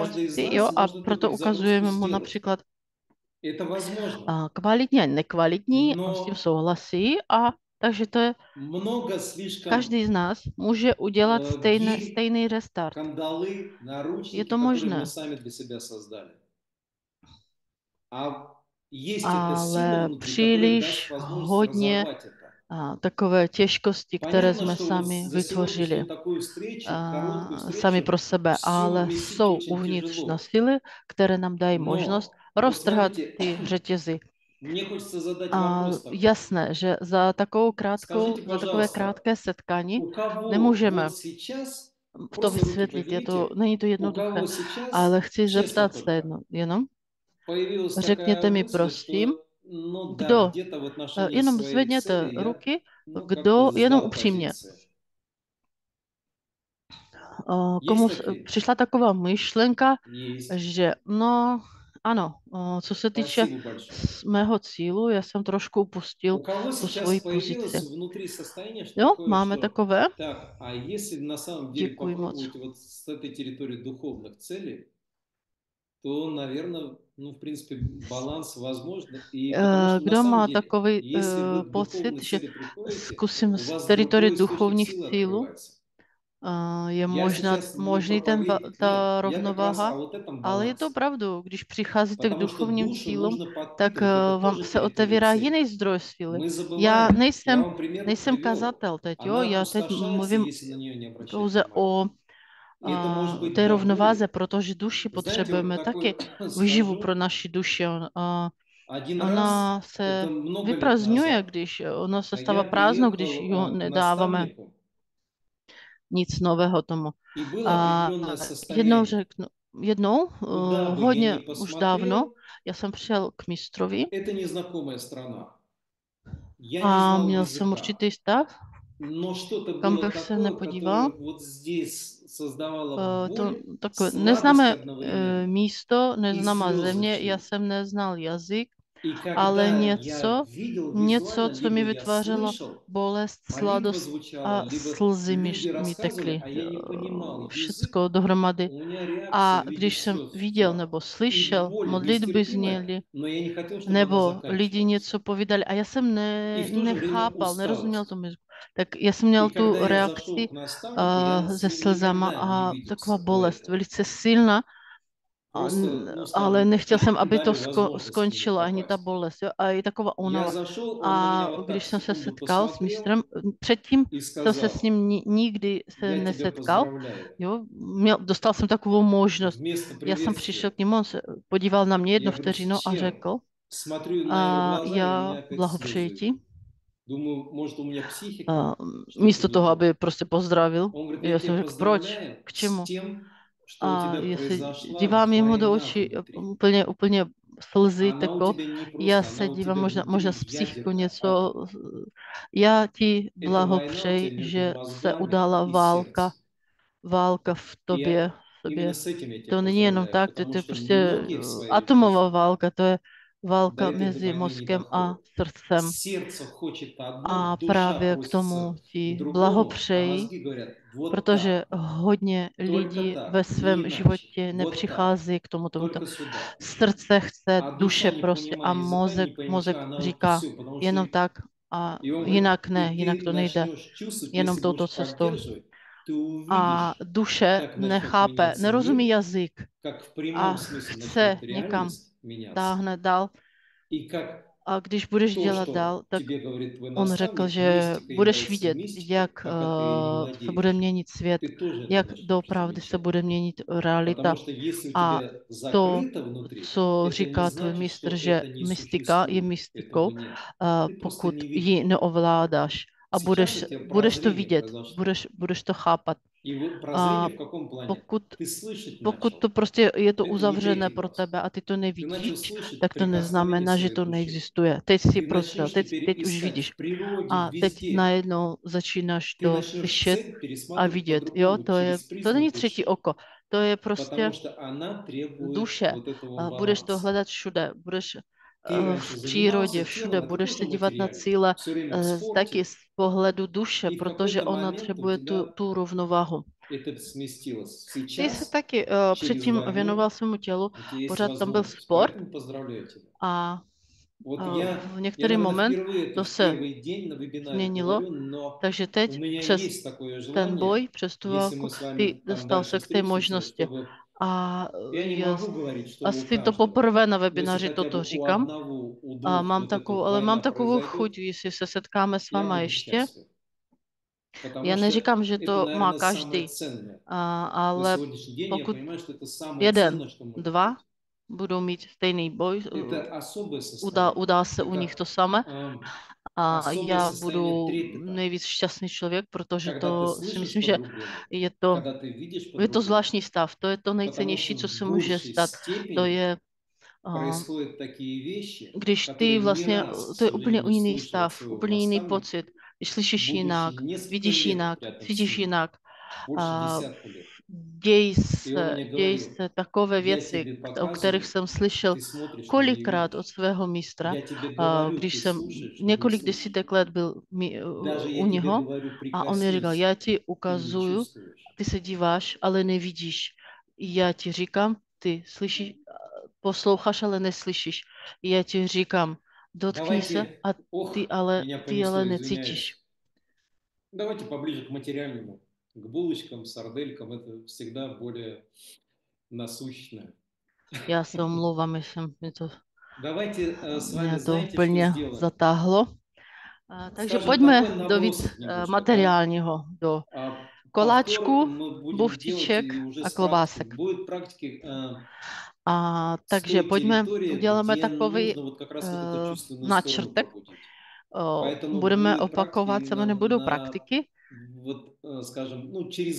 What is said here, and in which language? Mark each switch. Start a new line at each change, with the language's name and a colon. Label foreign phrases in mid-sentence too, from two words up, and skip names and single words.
Russian: каждый из
Czech: pocity, jo,
Russian: нас
Czech: a
Russian: может эту
Czech: proto
Russian: перезагрузку
Czech: ukazujeme mu
Russian: сделать.
Czech: například
Russian: Это возможно.
Czech: kvalitní a nekvalitní, on s tím
Russian: Но
Czech: souhlasí a takže to je,
Russian: много слишком
Czech: každý z nás může udělat
Russian: гирь,
Czech: stejný restart.
Russian: кандалы,
Czech: Je
Russian: наручники,
Czech: to
Russian: которые мы
Czech: možné,
Russian: сами для себя создали. А есть эта сила
Czech: ale
Russian: внутри, которая даст
Czech: příliš
Russian: возможность
Czech: hodně
Russian: разорвать это.
Czech: takové těžkosti, které
Russian: Понятно,
Czech: jsme
Russian: что вот
Czech: sami
Russian: за сегодняшнюю
Czech: vytvořili
Russian: такую встречу, короткую
Czech: sami
Russian: встречу,
Czech: pro sebe,
Russian: все
Czech: ale
Russian: вместить
Czech: jsou
Russian: очень
Czech: uvnitř na
Russian: тяжело.
Czech: síly, které nám dají možnost
Russian: Но, вот
Czech: roztrhat
Russian: смотрите,
Czech: ty řetězy.
Russian: мне хочется задать
Czech: A
Russian: вопрос такой.
Czech: jasné, že
Russian: Скажите,
Czech: za takové
Russian: пожалуйста,
Czech: krátké setkání
Russian: у кого
Czech: nemůžeme
Russian: вот сейчас,
Czech: to
Russian: просто руки
Czech: vysvětlit,
Russian: поднимите,
Czech: není to
Russian: у
Czech: jednoduché,
Russian: кого сейчас,
Czech: ale chci
Russian: честно
Czech: zeptat se
Russian: только,
Czech: jenom,
Russian: появилась такая
Czech: řekněte mi
Russian: мысль,
Czech: prosím,
Russian: что, ну да,
Czech: kdo,
Russian: где-то в отношении
Czech: jenom
Russian: своей
Czech: zvedněte
Russian: цели я,
Czech: ruky,
Russian: ну,
Czech: kdo,
Russian: как-то
Czech: jenom
Russian: сдал
Czech: upřímně,
Russian: позиции.
Czech: komu
Russian: Есть такие?
Czech: přišla taková myšlenka,
Russian: Есть.
Czech: že no, ano, co se týče
Russian: Спасибо большое.
Czech: mého cílu, já jsem trošku upustil
Russian: У кого
Czech: tu
Russian: сейчас
Czech: svoji
Russian: появилось
Czech: pozici.
Russian: внутри состояние что
Czech: Jo,
Russian: такое,
Czech: máme
Russian: что
Czech: takové?
Russian: так, а если на самом деле
Czech: Děkuji moc.
Russian: попробовать вот с этой территории духовных целей, то, наверное, ну, в принципе, баланс возможен. И потому что на
Czech: Kdo
Russian: самом
Czech: má
Russian: деле,
Czech: takový
Russian: если вы к
Czech: pocit,
Russian: духовной
Czech: že
Russian: цели приходите,
Czech: zkusím
Russian: у
Czech: z
Russian: вас
Czech: teritorie
Russian: другой источник
Czech: duchovních
Russian: силы
Czech: cílů,
Russian: открывается.
Czech: je
Russian: Я сейчас не
Czech: možný
Russian: проповедник, нет.
Czech: ta
Russian: Я как раз
Czech: rovnováha,
Russian: о вот этом
Czech: ale je to
Russian: балансе.
Czech: pravdu, když přicházíte k
Russian: Потому что
Czech: duchovním
Russian: душу
Czech: cílům,
Russian: нужно
Czech: tak
Russian: подпитывать. Это
Czech: vám
Russian: тоже
Czech: se
Russian: территория
Czech: otevírá
Russian: цели.
Czech: jiný zdroj síly.
Russian: Мы
Czech: Já
Russian: забываем. Я вам пример
Czech: nejsem
Russian: привел.
Czech: kazatel teď, jo,
Russian: Она
Czech: já teď
Russian: опустошается,
Czech: mluvím
Russian: если на нее не обращать
Czech: pouze
Russian: внимания. И это может быть
Czech: té
Russian: до
Czech: rovnováze,
Russian: боли.
Czech: protože duši
Russian: Вы знаете, вот
Czech: potřebujeme taky
Russian: такой
Czech: výživu pro
Russian: скажу.
Czech: naši duši.
Russian: Один
Czech: Ona
Russian: раз, это
Czech: se
Russian: много лет
Czech: vyprazňuje,
Russian: назад,
Czech: když ona se stává
Russian: я
Czech: prázdnou, když ji
Russian: приехал к
Czech: nedáváme
Russian: наставнику,
Czech: nic nového tomu.
Russian: и было
Czech: A
Russian: определенное
Czech: jednou
Russian: состояние.
Czech: řeknu,
Russian: Куда бы я ни
Czech: hodně už dávno,
Russian: посмотрел,
Czech: já jsem přišel k mistrovi
Russian: это незнакомая страна. Я не
Czech: a
Russian: знал
Czech: měl jsem
Russian: языка.
Czech: určitý stav,
Russian: Но что-то
Czech: kam
Russian: было
Czech: bych se
Russian: такое,
Czech: nepodíval.
Russian: которое вот здесь создавало
Czech: To
Russian: боль,
Czech: takové
Russian: сладость
Czech: neznámé
Russian: одновременно
Czech: místo,
Russian: и
Czech: neznámá
Russian: слезы
Czech: země, já
Russian: шли.
Czech: jsem neznal jazyk,
Russian: И
Czech: ale
Russian: когда я
Czech: něco,
Russian: видел
Czech: něco,
Russian: визуально,
Czech: co
Russian: либо
Czech: mi
Russian: я
Czech: vytvářelo
Russian: слышал,
Czech: bolest,
Russian: молитва
Czech: sladost
Russian: звучала,
Czech: a
Russian: либо
Czech: slzy
Russian: люди
Czech: mi
Russian: рассказывали,
Czech: tekly,
Russian: а я не понимал язык,
Czech: všecko dohromady.
Russian: у меня реакция
Czech: A
Russian: в виде
Czech: když jsem
Russian: слез
Czech: viděl
Russian: шла.
Czech: nebo
Russian: И
Czech: slyšel,
Russian: боль
Czech: modlitby
Russian: нестерпимая,
Czech: zněly,
Russian: но я не хотел, чтобы она
Czech: nebo lidi
Russian: заканчивалась.
Czech: něco povídali a já jsem
Russian: И в то же время
Czech: nechápal, nerozuměl
Russian: усталость.
Czech: tomu jazyku. Tak já jsem
Russian: И
Czech: měl tu
Russian: когда я зашел
Czech: reakci
Russian: к наставнику, я с
Czech: se
Russian: ним
Czech: slzama
Russian: никогда не
Czech: a taková
Russian: виделся до
Czech: bolest,
Russian: этого.
Czech: velice silná,
Russian: Просто, ну,
Czech: ale
Russian: скажем,
Czech: nechtěl jsem, aby to
Russian: дали возможность к нему
Czech: skončilo, ani ta
Russian: попасть.
Czech: bolest, jo, a i taková
Russian: Я
Czech: únava.
Russian: зашел, он на меня
Czech: A
Russian: вот так
Czech: když jsem se
Russian: секунду
Czech: setkal s
Russian: посмотрел
Czech: mistrem, předtím
Russian: и
Czech: jsem se s
Russian: сказал,
Czech: ním nikdy se
Russian: я тебя
Czech: nesetkal,
Russian: поздравляю.
Czech: jo, dostal jsem takovou možnost.
Russian: Вместо
Czech: Já jsem přišel
Russian: приветствия
Czech: k němu, on se podíval na mě
Russian: я
Czech: jednu
Russian: говорю, с
Czech: vteřinu a
Russian: чем?
Czech: řekl,
Russian: Смотрю на его
Czech: a
Russian: глаза, и у меня
Czech: já
Russian: опять
Czech: blahopřeji
Russian: слезы
Czech: ti.
Russian: идут. Думаю, может, у меня психика,
Czech: A
Russian: что-то
Czech: místo
Russian: не
Czech: toho,
Russian: то.
Czech: aby prostě pozdravil,
Russian: Он говорит, я
Czech: já jsem
Russian: тебя
Czech: řekl, proč,
Russian: поздравляю
Czech: k
Russian: с
Czech: čemu?
Russian: тем, что у
Czech: A
Russian: тебя
Czech: já se
Russian: произошла
Czech: dívám jemu do
Russian: война
Czech: očí,
Russian: внутри.
Czech: úplně slzy
Russian: Она у
Czech: teklo.
Russian: тебя не
Czech: Já
Russian: просто, она
Czech: se
Russian: у
Czech: dívám,
Russian: тебя
Czech: možná
Russian: внутри
Czech: s psychikou
Russian: ядерная,
Czech: něco.
Russian: атомная.
Czech: Já ti
Russian: Эта война у
Czech: blahopřeji,
Russian: тебя между
Czech: že se
Russian: мозгами
Czech: udála
Russian: и сердцем.
Czech: válka v
Russian: И
Czech: tobě, v
Russian: именно
Czech: sobě.
Russian: с этим я тебя
Czech: To není jenom
Russian: поздравляю,
Czech: tak, to
Russian: потому
Czech: je
Russian: что
Czech: prostě
Russian: многие в своей
Czech: atomová
Russian: жизни
Czech: válka, to je
Russian: до
Czech: válka
Russian: этой
Czech: mezi
Russian: войны не
Czech: mozkem a
Russian: доходят.
Czech: srdcem.
Russian: Сердце хочет одно,
Czech: A
Russian: душа
Czech: právě k tomu
Russian: просится к
Czech: ti
Russian: другому, а
Czech: blahopřeji,
Russian: мозги говорят, вот
Czech: protože
Russian: так,
Czech: hodně
Russian: только
Czech: lidí ve
Russian: так, не
Czech: svém
Russian: иначе,
Czech: životě
Russian: вот так,
Czech: nepřichází k tomuto.
Russian: только сюда.
Czech: Srdce chce,
Russian: А
Czech: duše
Russian: душа, не
Czech: prostě a
Russian: понимая языка, не
Czech: mozek
Russian: поймеча, она вот
Czech: říká
Russian: все, потому что...
Czech: jenom tak a
Russian: И он говорит,
Czech: jinak ne,
Russian: и
Czech: jinak
Russian: ты
Czech: to nejde,
Russian: начнешь чувствовать,
Czech: jenom
Russian: если
Czech: touto
Russian: будешь
Czech: cestou.
Russian: поддерживать, ты
Czech: A
Russian: увидишь,
Czech: duše
Russian: как начнет
Czech: nechápe,
Russian: меняться
Czech: nerozumí
Russian: мир,
Czech: jazyk
Russian: как в
Czech: a
Russian: прямом смысле
Czech: chce
Russian: начнет
Czech: někam
Russian: реальность меняться,
Czech: táhne dál
Russian: и как
Czech: A když budeš
Russian: То,
Czech: dělat
Russian: что
Czech: dál, tak
Russian: тебе говорит твой
Czech: on řekl,
Russian: наставник,
Czech: že
Russian: мистика
Czech: budeš
Russian: является
Czech: vidět, jak
Russian: мистикой, пока ты ей не
Czech: se bude
Russian: владеешь.
Czech: měnit svět,
Russian: Ты тоже это
Czech: jak
Russian: начнешь
Czech: doopravdy se
Russian: замечать.
Czech: bude měnit
Russian: Потому
Czech: realita.
Russian: что если у
Czech: A
Russian: тебя
Czech: to,
Russian: закрыто внутри,
Czech: co
Russian: это не
Czech: říká tvůj
Russian: значит,
Czech: mistr,
Russian: что
Czech: že
Russian: это не
Czech: mystika je
Russian: существует.
Czech: mystikou,
Russian: Этого нет. Ты просто
Czech: pokud
Russian: не
Czech: ji
Russian: видишь.
Czech: neovládáš. A
Russian: Сейчас
Czech: budeš,
Russian: у тебя
Czech: budeš to
Russian: прозрение
Czech: vidět,
Russian: произошло.
Czech: budeš to chápat.
Russian: И вот
Czech: A
Russian: прозрение в каком плане?
Czech: pokud,
Russian: Ты slышать
Czech: pokud
Russian: начал.
Czech: to prostě je to
Russian: Это не
Czech: uzavřené
Russian: третий
Czech: pro
Russian: глаз.
Czech: tebe a ty to
Russian: Ты
Czech: nevidíš,
Russian: начал слышать
Czech: tak to
Russian: прикосновение
Czech: neznamená, že
Russian: своей
Czech: to
Russian: души.
Czech: neexistuje. Teď si
Russian: Ты
Czech: prozřel,
Russian: начнешь теперь
Czech: teď už
Russian: искать
Czech: vidíš.
Russian: в природе,
Czech: A teď
Russian: везде.
Czech: najednou začínáš
Russian: Ты
Czech: to
Russian: начнешь
Czech: slyšet
Russian: цель
Czech: a
Russian: пересматривать
Czech: vidět. Jo,
Russian: по-другому, через
Czech: to není
Russian: призму
Czech: třetí
Russian: души.
Czech: oko, to je
Russian: Потому
Czech: prostě
Russian: что она требует
Czech: duše.
Russian: вот этого
Czech: Budeš to
Russian: баланса.
Czech: hledat všude, budeš
Russian: Ты раньше
Czech: v přírodě,
Russian: занимался
Czech: všude,
Russian: телом, это
Czech: budeš
Russian: тоже
Czech: se dívat na
Russian: материально.
Czech: cíle
Russian: Все время в
Czech: taky
Russian: спорте.
Czech: z pohledu duše,
Russian: И в
Czech: protože
Russian: какой-то
Czech: ona
Russian: момент у
Czech: potřebuje
Russian: тебя
Czech: tu rovnováhu.
Russian: это сместилось.
Czech: Ty se
Russian: Сейчас,
Czech: taky
Russian: через
Czech: předtím věnoval
Russian: войну,
Czech: svému tělu,
Russian: у тебя есть
Czech: pořád tam byl
Russian: возможность.
Czech: sport
Russian: Поэтому поздравляю тебя.
Czech: a
Russian: Вот
Czech: v
Russian: я,
Czech: některý
Russian: наверное,
Czech: moment
Russian: впервые это
Czech: to
Russian: в
Czech: se
Russian: первый день на вебинаре
Czech: změnilo,
Russian: говорю, но
Czech: takže
Russian: у
Czech: teď
Russian: меня
Czech: přes
Russian: есть такое
Czech: ten
Russian: желание,
Czech: boj, přes tu
Russian: если
Czech: válku,
Russian: мы с вами
Czech: ty
Russian: там
Czech: dostal
Russian: дальше
Czech: se k té
Russian: встретимся,
Czech: možnosti.
Russian: чтобы
Czech: A
Russian: я не
Czech: já
Russian: могу говорить, что у
Czech: asi to
Russian: каждого,
Czech: poprvé na
Russian: но если
Czech: webináři
Russian: хотя бы
Czech: toto
Russian: у
Czech: říkám.
Russian: одного, у
Czech: A
Russian: двух
Czech: mám
Russian: вот эта
Czech: takovou, ale mám
Russian: война
Czech: takovou
Russian: произойдет,
Czech: chuť, jestli se setkáme s
Russian: я
Czech: váma
Russian: буду
Czech: ještě.
Russian: счастлив. Потому
Czech: Já
Russian: что
Czech: neříkám, že
Russian: это,
Czech: to má
Russian: наверное, самое
Czech: každý,
Russian: ценное. На
Czech: ale
Russian: сегодняшний день я
Czech: pokud
Russian: понимаю, что это самое
Czech: jeden,
Russian: ценное, что может
Czech: dva
Russian: быть.
Czech: budou mít stejný boj,
Russian: Это особое состояние.
Czech: udá se u nich
Russian: Это
Czech: to samé a
Russian: особое
Czech: já
Russian: состояние
Czech: budu
Russian: трепета,
Czech: nejvíc šťastný člověk, protože
Russian: когда ты
Czech: to si
Russian: слышишь
Czech: myslím, že
Russian: по-другому,
Czech: je to,
Russian: когда ты видишь
Czech: je to
Russian: по-другому.
Czech: zvláštní stav, to je to
Russian: Потому
Czech: nejcennější,
Russian: что
Czech: co se
Russian: в
Czech: může
Russian: большей
Czech: stát. To
Russian: степени
Czech: je
Russian: происходят такие вещи,
Czech: když ty
Russian: которые не
Czech: vlastně,
Russian: раз, к
Czech: to je úplně
Russian: сожалению,
Czech: jiný
Russian: слышал от
Czech: stav,
Russian: своего
Czech: úplně jiný
Russian: наставника,
Czech: pocit, když slyšíš jinak,
Russian: будучи несколько
Czech: vidíš
Russian: лет
Czech: jinak,
Russian: рядом с
Czech: cítíš
Russian: ним,
Czech: jinak,
Russian: больше
Czech: a
Russian: десятка лет.
Czech: děj
Russian: И он мне
Czech: děj
Russian: говорил,
Czech: se takové
Russian: я
Czech: věci,
Russian: тебе
Czech: o kterých
Russian: показываю,
Czech: jsem slyšel
Russian: ты смотришь, ты не
Czech: kolikrát od
Russian: видишь.
Czech: svého mistra,
Russian: Я тебе говорю,
Czech: když
Russian: ты
Czech: jsem
Russian: слушаешь, но не
Czech: několik
Russian: слышишь.
Czech: desítek let byl
Russian: Даже
Czech: u
Russian: я тебе
Czech: něho
Russian: говорю,
Czech: a on mi říkal,
Russian: прикоснись,
Czech: já ti
Russian: ты не
Czech: ukazuju,
Russian: чувствуешь.
Czech: ty se díváš, ale nevidíš. Já ti říkám, ty slyšíš, posloucháš, ale neslyšíš. Já ti říkám, dotkni se
Russian: Давайте,
Czech: a
Russian: меня
Czech: ty ale
Russian: понесло,
Czech: necítíš.
Russian: извиняюсь. Давайте поближе к материальному, к булочкам, сарделькам, это всегда более насущное.
Czech: Já se omlouvám, mě to
Russian: Давайте с вами,
Czech: mě to
Russian: знаете, что
Czech: úplně
Russian: сделаем?
Czech: zatáhlo. Takže
Russian: Skажем,
Czech: pojďme
Russian: такой
Czech: do víc
Russian: набросок немножко, да?
Czech: materiálního, do
Russian: Повтор
Czech: koláčku,
Russian: мы будем делать
Czech: buchtiček
Russian: и уже
Czech: a
Russian: с практикой.
Czech: klobásek.
Russian: Будет практики
Czech: A
Russian: с
Czech: takže
Russian: той
Czech: pojďme,
Russian: территории,
Czech: uděláme
Russian: где
Czech: takový
Russian: нужно вот как раз вот эту чувственную сторону
Czech: náčrtek.
Russian: пробудить. Поэтому
Czech: Budeme
Russian: будет практика
Czech: opakovat, se
Russian: именно
Czech: nebudou
Russian: на,
Czech: praktiky
Russian: вот, скажем, ну, через